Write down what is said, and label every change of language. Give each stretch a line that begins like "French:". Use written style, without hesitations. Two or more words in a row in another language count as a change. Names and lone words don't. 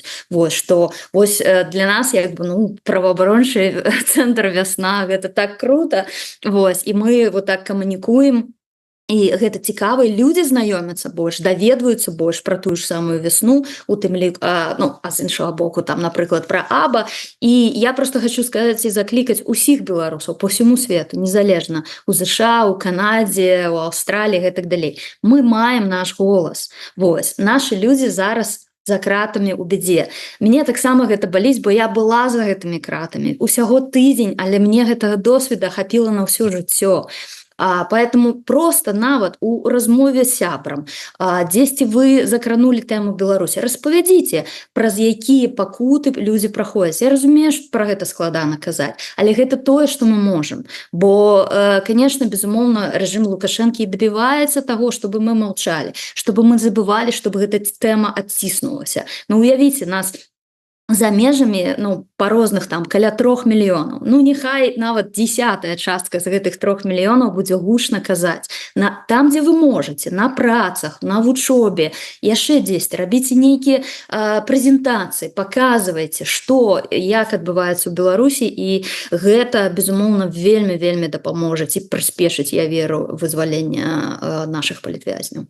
Belarusian: Вось, што вось для нас, як бы, ну, праваабарончы цэнтр вясна, гэта так круто, вось, і мы вот так камунікуем, і гэта цікава, і людзі знаёмяцца больш, даведваюцца больш пра тую ж самую вясну, у тым лік, ну, а з іншага боку, там, напрыклад, пра Аба, і я просто хочу сказаць і заклікаць усіх беларусаў
Russian: по всему свету,
Belarusian: незалежна, у ЗША, у Канадзе, у Аўстраліі, гэтак далей. Мы маем наш голас, вось, нашы людзі зараз за кратамі ў бядзе. Мне таксама гэта баліць, бо я была за гэтымі кратамі. Усяго тыдзень, але мне гэтага досведа хапіла на ўсё жыццё. Поэтому просто нават у размове з сябрам, дзесьці вы закранулі тэму Беларусі, распавядзіце, праз якія пакуты людзі праходзяць. Я разумею, што пра гэта складана казаць, але гэта тое, што мы можам. Бо, конечно, безумоўна, рэжым Лукашэнкі і дабіваецца таго, чтобы мы маўчалі, чтобы мы забывалі, чтобы гэта тэма адціснулася. Ну, уявіце, нас за межамі, ну, па розных там каля 3 мільёнаў. Ну, няхай нават 10-я частка з гэтых 3 мільёнаў будзе гучна казаць. Там, дзе вы можаце, на працах, на вучобе, яшчэ дзесьці, рабіце нейкія прэзентацыі, паказвайце, што, як адбываецца ў Беларусі, і гэта, безумоўна, вельмі дапаможа ці прыспешыць, я веру, вызвалення нашых палітвязняў.